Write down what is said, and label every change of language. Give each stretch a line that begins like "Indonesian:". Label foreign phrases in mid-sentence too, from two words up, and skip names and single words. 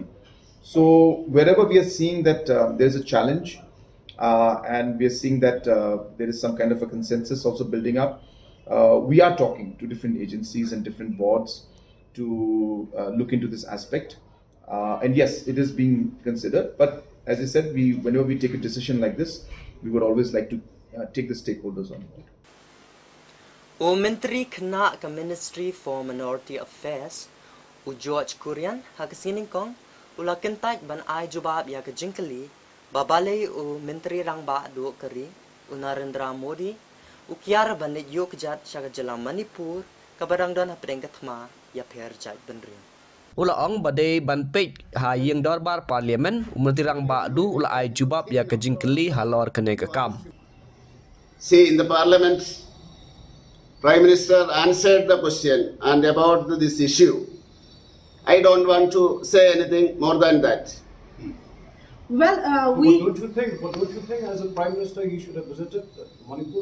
English: So wherever we are seeing that there is a challenge, and we are seeing that there is some kind of a consensus also building up, we are talking to different agencies and different boards to look into this aspect. And yes, it is being considered, but as I said, whenever we take a decision like this, we would always like to take the stakeholders on board.
Khasi: O Menteri Kena ke Ministry for Minority Affairs, U George Kurian, hakasining kong, ula kentaj ban ai jubab ya ke jingkeli, babale u Menteri Rangba do keri, u Narendra Modi, u kiara ban yo kejat syaga jelam Manipur, kabarang don hapdeng ketma ya perjai benrin. Ula ong badai ban pej ha yang darbar parlimen Menteri Rangba du ula ai jubab ya ke jingkeli halor kene ke kam.
English: See, in the parliament, Prime Minister answered the question and about this issue. I don't want to say anything more than that. Well, What don't you think as a Prime Minister he should have visited Manipur?